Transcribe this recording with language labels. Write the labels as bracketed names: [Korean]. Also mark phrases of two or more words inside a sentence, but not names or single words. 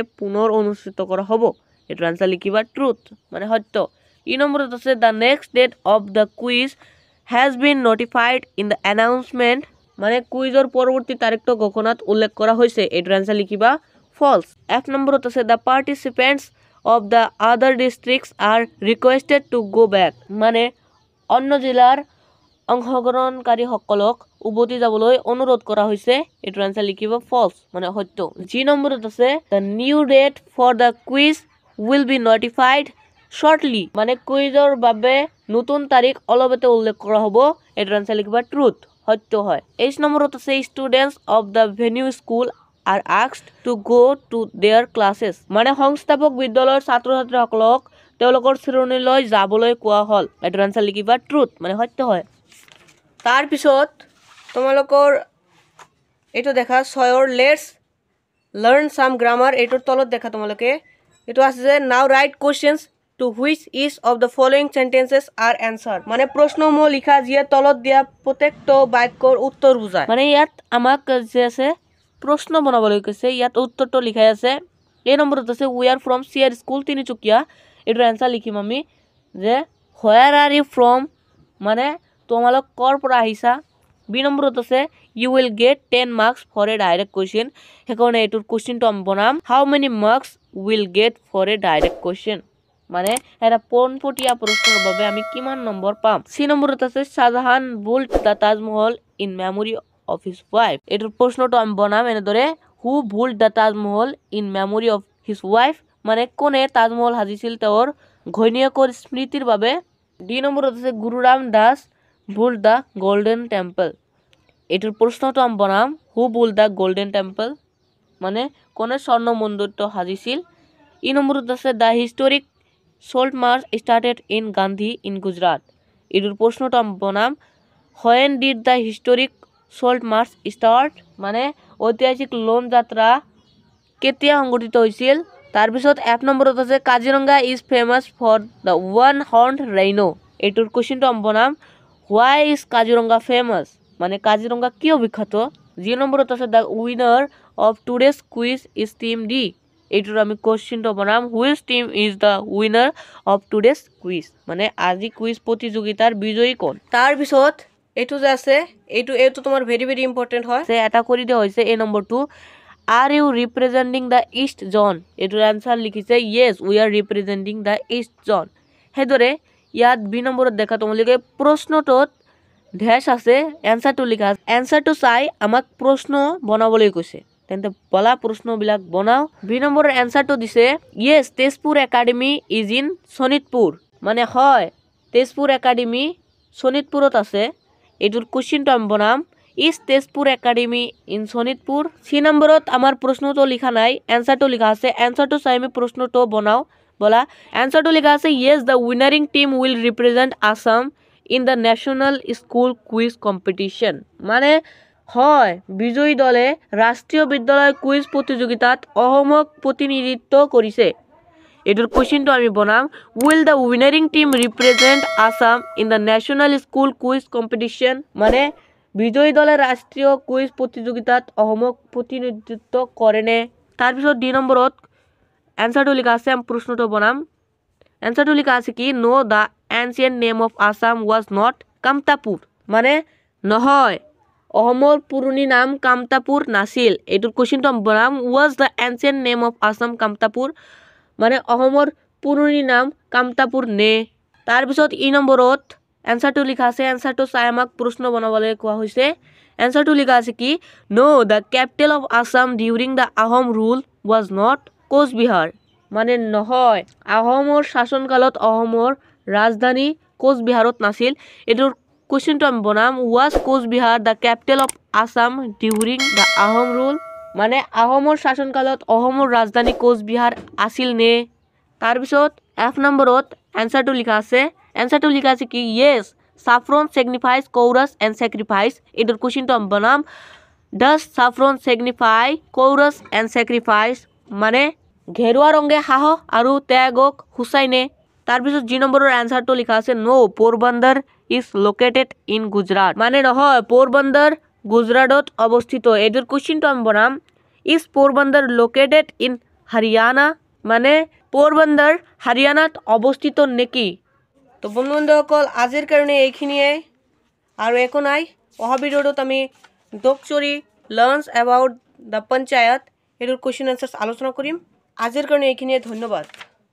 [Assamese] পুনৰ অনুষ্ঠিত কৰা হ'ব এইটোৰ এনচাৰ লিখিবা ট্ৰুথ মানে সত্য 3 নম্বৰত আছে [English] the next date of the quiz has been notified in the announcement [Assamese] মানে কুইজৰ পৰৱৰ্তী তাৰিখটো ঘোষণাত উল্লেখ কৰা হৈছে এইটোৰ এনচাৰ লিখিবা ফলছ এফ নম্বৰত আছে [English] the participants of the other districts are requested to go back [Assamese] মানে অন্য জিলাৰ অংশগ্ৰহণকাৰীসকলক উভতি যাবলৈ অনুৰোধ কৰা হৈছে এটো আনসাৰ লিখিব false মানে সত্য জি নম্বৰত আছে [English] the new date for the quiz will be notified shortly [Assamese] মানে কুইজৰ বাবে নতুন তাৰিখ অলপতে উল্লেখ কৰা হ'ব এটো আনসাৰ লিখিব truth সত্য হয় এইচ নম্বৰত আছে [English] students of the venue school are asked to go to their classes [Assamese] মানে সংস্থাপক বিদ্যালয়ৰ ছাত্ৰ-ছাত্ৰীসকলক তেওঁলোকৰ শ্ৰেণীলৈ যাবলৈ কোৱা হ'ল এটো আনসাৰ লিখিবা truth মানে সত্য হয় তাৰ পিছত তোমালোকৰ এটো দেখা ছয়ৰ [English] let's learn some grammar [Assamese] এটোৰ তলত দেখা তোমালোকে এটো আছে যে [English] now write questions to which each of the following sentences are answered [Assamese] মানে প্ৰশ্নসমূহ লিখা যিয়ে তলত দিয়া প্ৰত্যেকটো বাক্যৰ উত্তৰ বুজায় মানে ইয়াত আমাক যে আছে প্ৰশ্ন বনাবলৈ কৈছে ইয়াত উত্তৰটো লিখাই আছে এই নম্বৰত আছে [English] we are from CR school [Assamese] তিনিচুকীয়া এটোৰ আনসাৰ লিখিম আমি যে where [English] are you from [Assamese] মানে তোমালোক কৰ পৰা আহিছা বি নম্বৰত আছে [English] you will get 10 marks for a direct question হেকনে [Assamese] এটোৰ কোশ্চেনটো আমি বনাম [English] how many marks will get for a direct question [Assamese] মানে এটা পোনপটীয়া প্ৰশ্নৰ বাবে আমি কিমান নম্বৰ পাম সি নম্বৰত আছে শাহজাহান [English] built the Taj Mahal in memory of his wife [Assamese] এটোৰ প্ৰশ্নটো আমি বনাম এনেদৰে [English] who built the Taj Mahal in memory of his wife [Assamese] মানে কোনে তাজমহল সাজিছিল তেওঁৰ ঘৈণীয়েকৰ স্মৃতিৰ বাবে ডি নম্বৰত আছে গুৰু ৰামদাস [English] built the golden temple [Assamese] এটোৰ প্ৰশ্নটো আমি বনাম [English] who built the golden temple [Assamese] মানে কোনে স্বৰ্ণ মন্দিৰটো সাজিছিল ই নম্বৰত আছে [English] the historic salt march started in Gandhi in Gujarat [Assamese] এটোৰ প্ৰশ্নটো আমি বনাম [English] when did the historic salt march start [Assamese] মানে ঐতিহাসিক লোন যাত্ৰা কেতিয়া সংঘটিত হৈছিল তাৰ পিছত এক নম্বৰত আছে কাজিৰঙ্গা [English] is famous for the one horned rhino [Assamese] এটোৰ কোশ্চেনটো আমি বনাম [English] why is কাজিৰঙ্গা famous [Assamese] মানে কাজিৰঙ্গা কিয় বিখ্যাত জি নম্বৰত আছে [English] the winner of today's quiz is team D [Assamese] এটোৰ আমি কোশ্চেনটো বনাম [English] which team is the winner of today's quiz [Assamese] মানে আজি কুইজ প্ৰতিযোগিতাৰ বিজয়ী কোন তাৰ পিছত এটো যে আছে এটো তোমাৰ [English] very very [Assamese] ইম্পৰ্টেন্ট হয় যে এটা কৰি দিয়া হৈছে এই নম্বৰটো [English] are you representing the east zone [Assamese] এটোৰ আনসাৰ লিখিছে [English] yes we are representing the east zone [Assamese] হেদৰে ইয়াত বি নম্বৰত দেখা তোমালোকে প্ৰশ্নটোত ড্যাশ আছে এনসাৰটো লিখা এনসাৰটো চাই আমাক প্ৰশ্ন বনাবলৈ কৈছে তেন্তে বলা প্ৰশ্নবিলাক বনাও বি নম্বৰৰ এনসাৰটো দিছে [English] yes তেজপুৰ একাডেমি ইজ ইন শোণিতপুৰ [Assamese] মানে হয় তেজপুৰ একাডেমি শোণিতপুৰত আছে এটোৰ কোশ্চেনটো আমি বনাম [English] is তেজপুৰ একাডেমি ইন শোণিতপুৰ [Assamese] সি নম্বৰত আমাৰ প্ৰশ্নটো লিখা নাই এনসাৰটো লিখা আছে এনসাৰটো চাই আমি প্ৰশ্নটো বনাও বলা এনসারটো লেখা আছে [English] yes the winning team will represent Assam in the national school quiz competition [Assamese] মানে হয় বিজয়ী দলে ৰাষ্ট্ৰীয় বিদ্যালয় কুইজ প্ৰতিযোগিতাত অসমক প্ৰতিনিধিত্ব কৰিছে এটোৰ কোশ্চেনটো আমি বনাম [English] will the winning team represent Assam in the national school quiz competition [Assamese] মানে বিজয়ী দলে ৰাষ্ট্ৰীয় কুইজ প্ৰতিযোগিতাত অসমক প্ৰতিনিধিত্ব কৰেনে তাৰ পিছত ডি নম্বৰত এনসারটো লিখা আছে আমি প্রশ্নটো বনাম এনসারটো লিখা আছে কি [English] no the ancient name of Assam was not [Assamese] কামতাপুৰ মানে নহয় অসমৰ পুৰণি নাম কামতাপুৰ নাছিল এটোৰ কোশ্চেনটো আমি বনাম [English] was the ancient name of Assam [Assamese] কামতাপুৰ মানে অসমৰ পুৰণি নাম কামতাপুৰ নে তাৰ পিছত ই নম্বৰত এনসারটো লিখা আছে এনসারটো চাই আমাক প্ৰশ্ন বনাবলৈ কোৱা হৈছে এনসারটো লিখা আছে কি [English] no the capital of Assam during the Ahom rule was not [Assamese] কোচবিহাৰ মানে নহয় আহোমৰ শাসনকালত অসমৰ ৰাজধানী কোচবিহাৰত নাছিল এটোৰ কোশ্চেনটো আমি বনাম [English] was কোচবিহাৰ the capital of Assam during the Ahom rule [Assamese] মানে আহোমৰ শাসনকালত অসমৰ ৰাজধানী কোচবিহাৰ আছিল নে তাৰ পিছত এফ নম্বৰত এনসারটো লিখা আছে কি [English] yes saffron signifies chorus and sacrifice [Assamese] এটোৰ কোশ্চেনটো আমি বনাম [English] does saffron signify chorus and sacrifice [Assamese] মানে ঘেৰুৱা ৰঙে সাহস আৰু ত্যাগক হুচাইনে তাৰ পিছত জি নম্বৰৰ এনসারটো লিখা আছে [English] no পোৰবন্দৰ is located in Gujarat [Assamese] মানে নহয় পোৰবন্দৰ গুজৰাটত অৱস্থিত এটোৰ কোশ্চেনটো আমি বনাম [English] is পোৰবন্দৰ located in Haryana [Assamese] মানে পোৰবন্দৰ হাৰিয়ানাত অৱস্থিত নেকি তো বন্ধুসকল আজিৰ কাৰণে এইখিনিয়ে আৰু একো নাই অহা ভিডিঅ'টোত আমি [English] doctory learns about the [Assamese] পঞ্চায়ত এটোৰ কোশ্চেন আনসাৰ্স আলোচনা কৰিম আজিৰ কাৰণে এইখিনিয়ে ধন্যবাদ